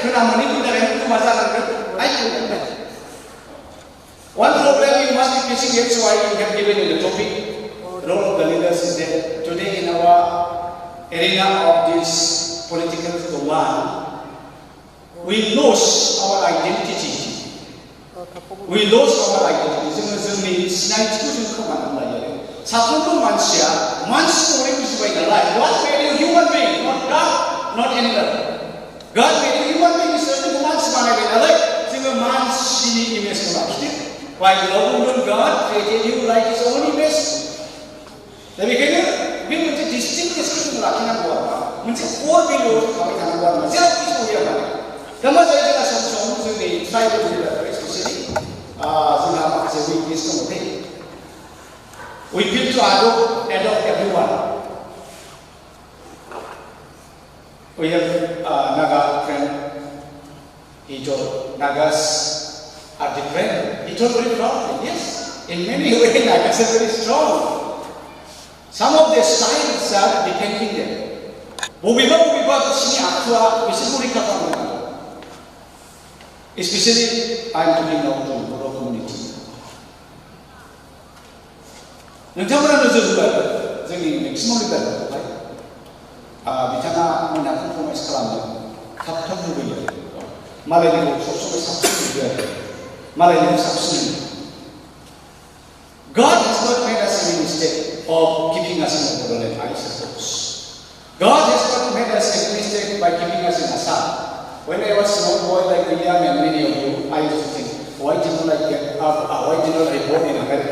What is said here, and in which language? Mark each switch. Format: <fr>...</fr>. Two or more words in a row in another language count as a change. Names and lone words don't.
<en>One problem you must be facing, that's why you have given in the topic. Role of the leaders is that today in our arena of this political war, we lose our identity. We lost our identity.</en> <brx>जोंनि सिनायथिखौ जों खोमानानै लायो। साफ्रोमबो मानसिया मानसि महरै बुजिबाय नालाय</brx> <en>God made you human being, not God, not animal. God made you human being,</en> <brx>जोंखौ मानसि बानायबाय नालाय जोङो मानसिनि इमेजखौ लाखिदों।</brx> <en>While God created you like His own image.</en> <brx>दा बेखायनो बे मोनसे distinctness-खौ जों लाखिनांगौ आरो मोनसे</brx> <en>core value</en> <brx>थाबाय थानांगौ आरो जेरावखि सहैया माने। दा मा जायो जोंहा सम जोंनि</brx> <en>tribal leader specially</en> <brx>जोंहा माखासे weakness दङ।</brx> <en>We feel to adopt everyone. We have a Naga friend. He told Nagas are different. He told very proudly, yes, in many ways Nagas are very strong. Some of their styles are depending them.</en> <brx>बबेबा बिसिनि आखुआ बिसोरखौ रैखा खालामनो</brx> <en>especially I am talking now to the Boro community.</en> <brx>नोंथांमोना नोजोर होबाय जोंनि मेक्सिमाम लिडारफोरखौहाय बिथाङा मोना कमप्रमाइज खालामनो थाब लुबैयो मालायनिखौ सबसमाय साबसिन लुबैयो आरो मालायनिखौ साबसिन</brx> <en>God has not made us any mistake of keeping us in the Bodoland, I suppose. God has not made us a mistake by keeping us in Assam. When I was a small boy like William and many of you, I used to think, why didn't I born in America?</en>